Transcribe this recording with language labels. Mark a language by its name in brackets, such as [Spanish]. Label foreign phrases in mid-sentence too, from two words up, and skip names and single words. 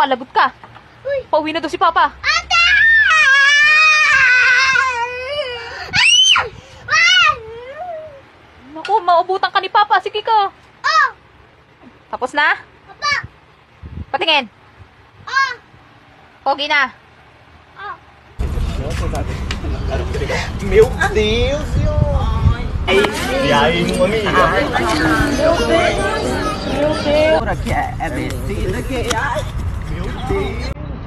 [Filipino] Lagot ka. Pauwi na daw si Papa. Ate! Naku, maubutan ka ni Papa. Sige ka. Oh! Tapos na? Papa! Patingin. Oh! Pogi na. [Portuguese] Meu Deus, Ai, aí, amiga. Por aqui é vestido aqui. Ai, meu Deus.